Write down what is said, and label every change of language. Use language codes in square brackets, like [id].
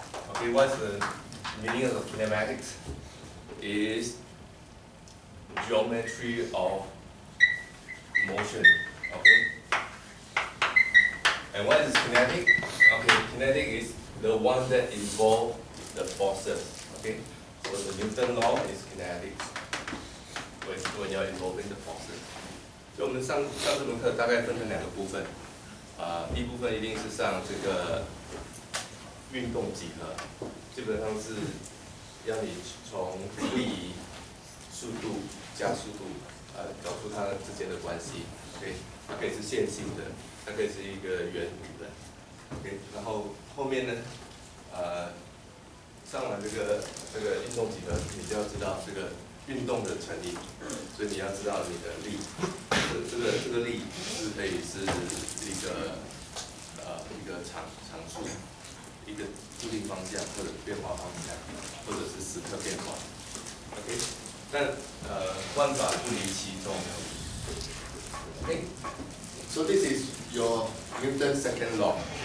[en] Okay, what's the meaning of kinematics? Is geometry of motion. Okay. And what is kinetic? Okay, kinetic is the one that involves the forces. Okay, so the Newton law is kinetics when you're involving the forces. [zh] 所以我们上这门课大概分成两个部分，第一部分一定是上这个运动几何，基本上是要你从力、速度、加速度，找出它之间的关系。 OK， 它可以是线性的，它可以是一个圆弧的。 OK， 然后后面呢，上完这个运动几何，你就要知道这个运动的成因，所以你要知道你的力，这个力是可以是一个常数，一个固定方向或者变化方向，或者是时刻变化。 OK， 但万法不离其中。 [en] Okay, so this is your Newton's second law.